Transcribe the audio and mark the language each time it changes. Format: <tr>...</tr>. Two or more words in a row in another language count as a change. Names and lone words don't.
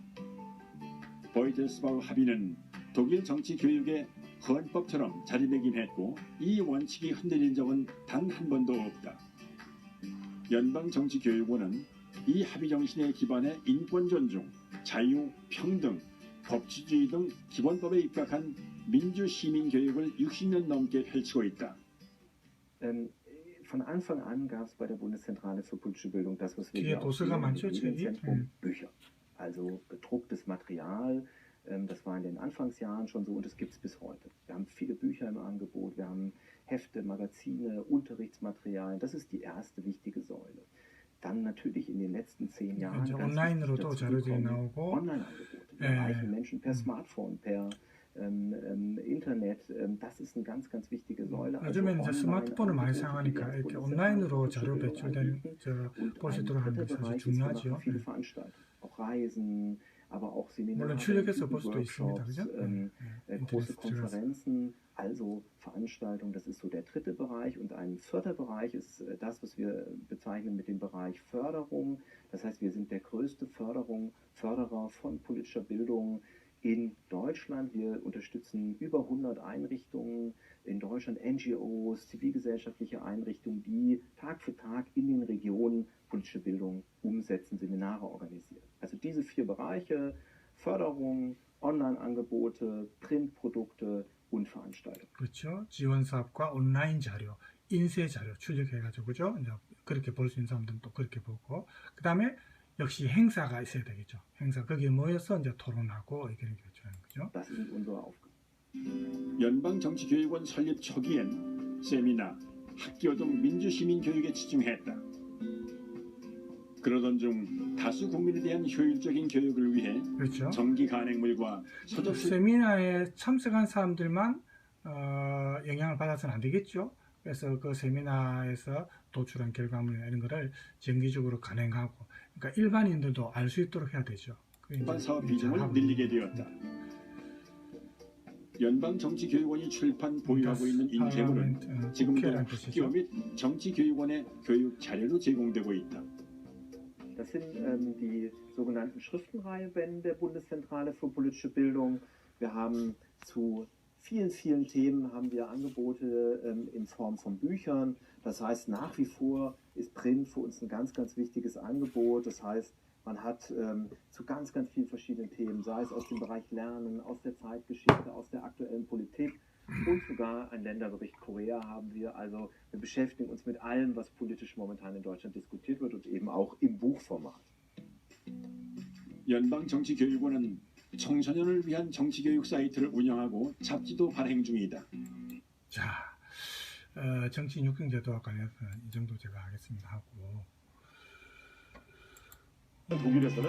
<ko>보이텔스바우 합의는 독일 정치 교육의 헌법처럼 자리매김 했고 이 원칙이 흔들린 적은 단 한 번도 없다. 연방정치교육원은 이 합의 정신에 기반해 인권 존중, 자유, 평등, 법치주의 등 기본법에 입각한 민주시민 교육을 60년 넘게 펼치고 있다.</ko> <de>Von Anfang an gab es bei der Bundeszentrale für politische Bildung das, was wir</de> <ko>뒤에</ko> <de>hier auch</de> <ko>도서가</ko> <de>sehen,</de> <ko>많죠,</ko> <de>im</de> <ko>책이.</ko> <de>Medienzentrum, Bücher. Also bedrucktes Material, das war in den Anfangsjahren schon so und das gibt es bis heute. Wir haben viele Bücher im Angebot, wir haben Hefte, Magazine, Unterrichtsmaterialien. Das ist die erste wichtige Säule. Dann natürlich in den letzten 10 Jahren</de> <ko>이제</ko> <de>ganz</de> <ko>온라인으로도</ko> <de>wichtig</de> <ko>자료들이</ko> <de>dazugekommen,</de> <ko>나오고</ko> <de>Online-Angebote. Wir</de> <ko>예.</ko> <de>erreichen Menschen per Smartphone, per Internet. Das ist eine ganz, ganz wichtige Säule.</de> <ko>요즘에는 이제 스마트폰을 많이</ko> <de>Online-Angebote,</de> <ko>사용하니까</ko> <de>die</de> <ko>이렇게</ko> <de>als</de> <ko>온라인으로</ko> <de>Bundeszentrale</de> <ko>자료</ko> <de>für</de> <ko>배출된</ko> <de>anbieten.</de> <ko>볼 수</ko> <de>Und</de> <ko>있도록</ko> <de>ein</de> <ko>하는 게</ko> <de>dritter</de> <ko>사실</ko> <de>Bereich ist, wir machen</de> <ko>중요하죠.</ko> <de>viele Veranstaltungen, auch Reisen, aber auch Seminare,</de> <ko>물론 출력해서 볼 수도 있습니다,</ko> <de>Workshops,</de> <ko>그죠?</ko> <de>große</de> <ko>인터넷에 들어가서.</ko> <de>Konferenzen, also Veranstaltungen, das ist so der dritte Bereich. Und ein vierter Bereich ist das, was wir bezeichnen mit dem Bereich Förderung. Das heißt, wir sind der größte Förderer von politischer Bildung in Deutschland. Wir unterstützen über 100 Einrichtungen in Deutschland, NGOs, zivilgesellschaftliche Einrichtungen, die Tag für Tag in den Regionen politische Bildung umsetzen, Seminare organisieren. Also diese 4 Bereiche, Förderung, Online-Angebote, Printprodukte und Veranstaltungen.</de> <ko>그렇죠. 지원 사업과 온라인 자료, 인쇄 자료 출력해가지고 그죠? 이제 그렇게 볼 수 있는 사람들은 또 그렇게 보고 그 다음에 역시 행사가 있어야 되겠죠. 행사 거기에 모여서 이제 토론하고 의견을 교출하는 거죠.</ko> <de>Das ist unsere Aufgabe.</de> <ko>연방정치교육원 설립 초기엔 세미나, 학교 등 민주시민 교육에 집중했다. 그러던 중 다수 국민에 대한 효율적인 교육을 위해 그렇죠. 정기 간행물과 서적 세미나에 참석한 사람들만 영향을 받아서는 안 되겠죠. 그래서 그 세미나에서 도출한 결과물 이런 거를 정기적으로 간행하고 그러니까 일반인들도 알 수 있도록 해야 되죠. 연방 사업 비중을 늘리게 되었다. 연방정치교육원이 출판 보유하고 있는 인쇄물은 지금도 학교 및 정치교육원의 교육 자료로 제공되고 있다.</ko> <de>Das sind die sogenannten Schriftenreihebände der Bundeszentrale für politische Bildung. Wir haben zu vielen, vielen Themen haben wir Angebote in Form von Büchern. Das heißt, nach wie vor ist Print für uns ein ganz, ganz wichtiges Angebot. Das heißt, man hat zu ganz, ganz vielen verschiedenen Themen, sei es aus dem Bereich Lernen, aus der Zeitgeschichte, aus der aktuellen Politik und sogar einen Länderbericht Korea haben wir. Also wir beschäftigen uns mit allem, was politisch momentan in Deutschland diskutiert wird und eben auch im Buchformat.</de> <ko>연방정치교육원은 청소년을 위한 정치교육 사이트를 운영하고 잡지도 발행 중이다. 자, 정치 육경제도와 관련해서는 이 정도 제가 하겠습니다 하고 독일에서는</ko>